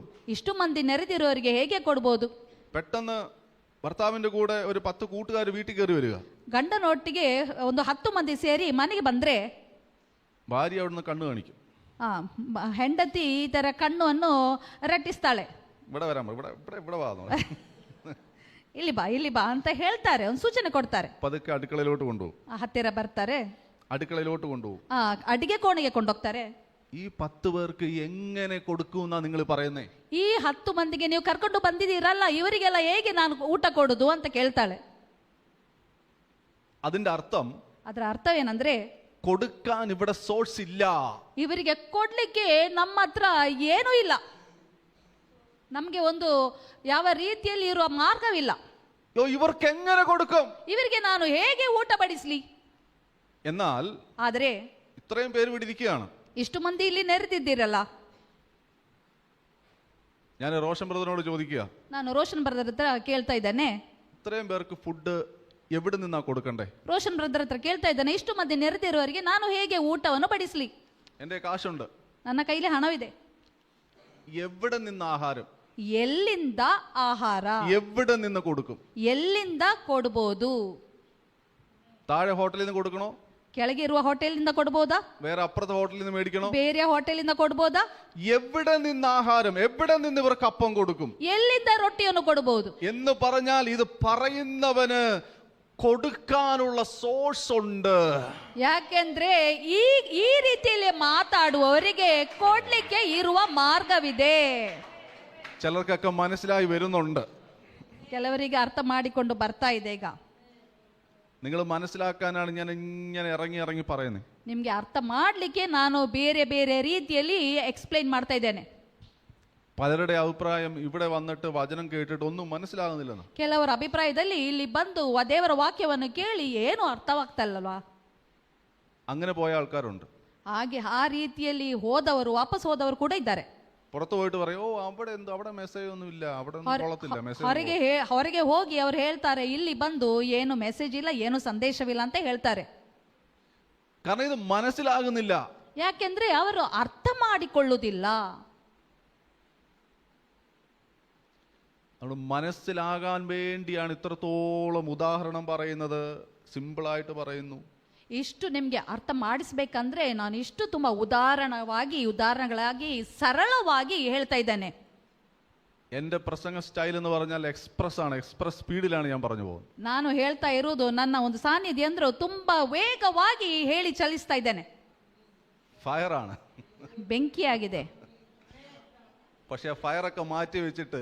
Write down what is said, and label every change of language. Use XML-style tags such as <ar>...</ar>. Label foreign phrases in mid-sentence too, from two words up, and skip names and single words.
<kn>ಇಷ್ಟು ಮಂದಿ ನೆರೆದಿರುವವರಿಗೆ ಹೇಗೆ ಕೊಡ್ಬೋದು?</kn> <ml>പെട്ടെന്ന് ഭർത്താവിന്റെ കൂടെ ഒരു 10 കൂട്ടുകാർ വീട്ടിൽ കയറി വരിക.</ml> <kn>ಗಂಡನೊಟ್ಟಿಗೆ ಒಂದು 10 ಮಂದಿ ಸೇರಿ ಮನೆಗೆ ಬಂದ್ರೆ</kn> <ml>ഭാര്യ അവിടുന്ന് കണ്ണു കാണിക്കും.</ml> <kn>ಹೆಂಡತಿ ಈ ತರ ಕಣ್ಣನ್ನು ರಟ್ಟಿಸ್ತಾಳೆ.</kn> <ml>ഇവിടെ വരാൻ ഇവിടെ ഇവിടെ ഇവിടെ വാ</ml> <kn>ಇಲ್ಲಿ ಬಾ ಅಂತ ಹೇಳ್ತಾರೆ, ಒಂದು ಸೂಚನೆ ಕೊಡ್ತಾರೆ.</kn> <ml>പതുക്കെ അടുക്കളയിലോട്ട് കൊണ്ടുപോകും.</ml> <kn>ಹತ್ತಿರ ಬರ್ತಾರೆ,</kn> <ml>അടുക്കളയിലോട്ട് കൊണ്ടുപോകും.</ml> <kn>ಅಡಿಗೆ ಕೋಣೆಗೆ ಕೊಂಡೋಗ್ತಾರೆ.</kn> <ml>ഈ 10 പേർക്ക് എങ്ങനെ കൊടുക്കും എന്നാ നിങ്ങൾ പറയുന്നേ?</ml> <kn>ಈ 10 ಮಂದಿಗೆ ನೀವು ಕರ್ಕೊಂಡು ಬಂದಿದ್ದೀರಲ್ಲ, ಇವರಿಗೆಲ್ಲ ಹೇಗೆ ನಾನು ಊಟ ಕೊಡುದು ಅಂತ ಕೇಳ್ತಾಳೆ.</kn> <ml>അതിന്റെ അർത്ഥം,</ml> <kn>ಅದರ ಅರ್ಥವೇನಂದ್ರೆ</kn> <ml>കൊടുക്കാൻ ഇവിടെ സോഴ്സ് ഇല്ല.</ml> <kn>ಇವರಿಗೆ ಕೊಡ್ಲಿಕ್ಕೆ ನಮ್ಮ ಹತ್ರ ಏನೂ ಇಲ್ಲ, ನಮ್ಗೆ ಒಂದು ಯಾವ ರೀತಿಯಲ್ಲಿ ಇರುವ ಮಾರ್ಗವಿಲ್ಲ.</kn> <ml>ഇവർക്ക് എങ്ങനെ കൊടുക്കും?</ml> <kn>ಇವರಿಗೆ ನಾನು ಹೇಗೆ ಊಟ ಬಡಿಸ್ಲಿ?</kn> <ml>എന്നാൽ</ml> <kn>ಆದರೆ</kn> <ml>ഇത്രയും പേര് വിടിരിക്കുകയാണ്.</ml> <kn>ಇಷ್ಟು ಮಂದಿ ಇಲ್ಲಿ ನೆರೆದಿದ್ದೀರಲ್ಲ,</kn> <ml>ഞാൻ റോഷൻ ബ്രദറിനോട് ചോദിക്കുക,</ml> <kn>ನಾನು ರೋಷನ್ ಬ್ರದರ್ ಹತ್ರ ಕೇಳ್ತಾ ಇದ್ದೇನೆ,</kn> <ml>ഇത്രയും പേർക്ക് ഫുഡ് എവിടെ നിന്നാ കൊടുക്കണ്ടേ?</ml> <kn>ರೋಷನ್ ಬ್ರದರ್ ಹತ್ರ ಕೇಳ್ತಾ ಇದ್ದಾನೆ, ಇಷ್ಟು ಮಂದಿ ನೆರೆದಿರುವವರಿಗೆ ನಾನು ಹೇಗೆ ಊಟವನ್ನು ಬಡಿಸ್ಲಿ?</kn> <ml>എന്റെ കാശുണ്ട്,</ml> <kn>ನನ್ನ ಕೈಲಿ ಹಣವಿದೆ,</kn> <ml>എവിടെ നിന്ന് ആഹാരം,</ml> <kn>ಎಲ್ಲಿಂದ ಆಹಾರ,</kn> <ml>എവിടെ നിന്ന് കൊടുക്കും?</ml> <kn>ಎಲ್ಲಿಂದ ಕೊಡ್ಬೋದು?</kn> <ml>താഴെ ഹോട്ടലിൽ നിന്ന് കൊടുക്കണോ?</ml> <kn>ಕೆಳಗೆ ಇರುವ ಹೋಟೆಲಿಂದ ಕೊಡ್ಬೋದಾ?</kn> <ml>വേറെ അപ്പുറത്തെ ഹോട്ടലിൽ നിന്ന് മേടിക്കണോ?</ml> <kn>ಬೇರೆ ಹೋಟೆಲಿಂದ ಕೊಡ್ಬೋದಾ?</kn> <ml>എവിടെ നിന്ന് ആഹാരം, എവിടെ നിന്ന് ഇവർക്ക് അപ്പം കൊടുക്കും?</ml> <kn>ಎಲ್ಲಿಂದ ರೊಟ್ಟಿಯನ್ನು ಕೊಡಬಹುದು</kn> <ml>എന്ന് പറഞ്ഞാൽ ഇത് പറയുന്നവന് കൊടുക്കാനുള്ള സോഴ്സ് ഉണ്ട്.</ml> <kn>ಯಾಕೆಂದ್ರೆ ಈ ರೀತಿಯಲ್ಲಿ ಮಾತಾಡುವವರಿಗೆ ಕೊಡ್ಲಿಕ್ಕೆ ಇರುವ ಮಾರ್ಗವಿದೆ.</kn> <ml>ചിലർക്കൊക്കെ മനസ്സിലായി വരുന്നുണ്ട്.</ml> <kn>ಕೆಲವರಿಗೆ ಅರ್ಥ ಮಾಡಿಕೊಂಡು ಬರ್ತಾ ಇದೆ. ಈಗ</kn> <ml>നിങ്ങൾ മനസ്സിലാക്കാനാണ് ഞാൻ ഇങ്ങനെ ഇറങ്ങി പറയുന്നത്.</ml> <kn>ನಿಮ್ಗೆ ಅರ್ಥ ಮಾಡ್ಲಿಕ್ಕೆ ನಾನು ಬೇರೆ ಬೇರೆ ರೀತಿಯಲ್ಲಿ ಎಕ್ಸ್ಪ್ಲೈನ್ ಮಾಡ್ತಾ ಇದ್ದೇನೆ.</kn> <ml>പലരുടെ അഭിപ്രായം ഇവിടെ വന്നിട്ട് വചനം കേട്ടിട്ട് ഒന്നും മനസ്സിലാകുന്നില്ലെന്ന്.</ml> <kn>ಕೆಲವರ ಅಭಿಪ್ರಾಯದಲ್ಲಿ ಇಲ್ಲಿ ಬಂದು ದೇವರ ವಾಕ್ಯವನ್ನು ಕೇಳಿ ಏನು ಅರ್ಥವಾಗ್ತಲ್ವಾ,</kn> <ml>അങ്ങനെ പോയ ആൾക്കാരുണ്ട്.</ml> <kn>ಹಾಗೆ ಆ ರೀತಿಯಲ್ಲಿ ಹೋದವರು, ವಾಪಸ್ ಹೋದವರು ಕೂಡ ಇದ್ದಾರೆ.</kn> <ml>പുറത്തു പോയിട്ട് പറയും, ഓ അവിടെ എന്തോ അവിടെ മെസ്സേജ് ഒന്നും ಇല്ല, അവിടെ ഒന്നും കൊള്ളത്തില്ല മെസ്സേജ്.</ml> <kn>ಹೊರಗೆ ಹೋಗಿ ಅವ್ರು ಹೇಳ್ತಾರೆ, ಇಲ್ಲಿ ಬಂದು ಏನು ಮೆಸೇಜ್ ಇಲ್ಲ, ಏನು ಸಂದೇಶವಿಲ್ಲ ಅಂತ ಹೇಳ್ತಾರೆ.</kn> <ml>കാരണം ഇത് മനസ്സിലാകുന്നില്ല.</ml> <kn>ಯಾಕೆಂದ್ರೆ ಅವರು ಅರ್ಥ ಮಾಡಿಕೊಳ್ಳುವುದಿಲ್ಲ.</kn> <ml>നമ്മൾ മനസ്സിലാകാൻ വേണ്ടിയാണ് ഇത്രത്തോളം ഉദാഹരണം പറയുന്നത്. സിമ്പിളായിട്ട് പറയുന്നു.</ml> <kn>ಇಷ್ಟು ನಿಮ್ಗೆ ಅರ್ಥ ಮಾಡಿಸ್ಬೇಕಂದ್ರೆ ನಾನು ಇಷ್ಟು ತುಂಬಾ ಉದಾಹರಣೆಗಳಾಗಿ ಸರಳವಾಗಿ ಹೇಳ್ತಾ ಇದ್ದೇನೆ.</kn> <ml>എന്റെ പ്രസംഗ സ്റ്റൈൽ എന്ന് പറഞ്ഞാൽ എക്സ്പ്രസ് ആണ്.</ml> <en>express speed</en> <ml>ഞാൻ പറഞ്ഞു പോകുന്നത്.</ml> <kn>ನಾನು ಹೇಳ್ತಾ ಇರುವುದು ನನ್ನ ಒಂದು ಸಾನ್ನಿಧ್ಯ ಅಂದ್ರೆ ತುಂಬಾ ವೇಗವಾಗಿ ಹೇಳಿ ಚಲಿಸ್ತಾ ಇದ್ದೇನೆ.</kn> <ml>ഫയർ ആണ്,</ml> <kn>ಬೆಂಕಿಯಾಗಿದೆ.</kn> <ml>പക്ഷെ ഫയറൊക്കെ മാറ്റി വെച്ചിട്ട്</ml>